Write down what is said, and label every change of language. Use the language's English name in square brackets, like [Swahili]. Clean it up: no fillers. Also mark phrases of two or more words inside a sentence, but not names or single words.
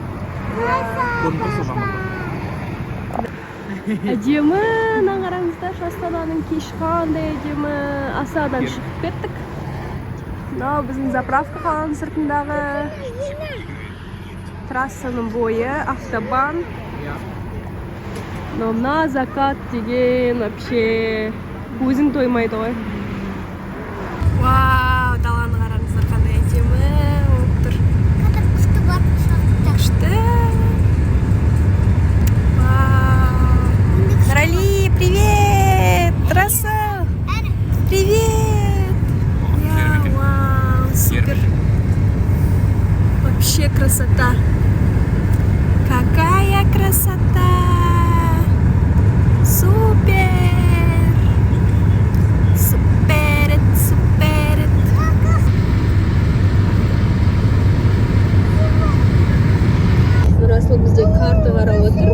[Kazakh] Көрініп тұрса жамыр. Әдемі, қараңыздар, Астананың кеші қандай әдемі. Асадан шығып кеттік. Мынау біздің заправка қаланың сыртындағы. Трассаның бойы, автобан. [Russian] Но на закат [Kazakh] деген вообще көзің тоймайды ғой. Вау, даланы қараңыздар, қандай әдемі болып тұр. Қазір күшті бар. Күшті. Нұрали, [Russian] привет! Трасса! Привет! Вау, супер! Вообще красота! Какая красота! Супер! Супер! [Kazakh] Нұрасыл бізде карта қарап отыр.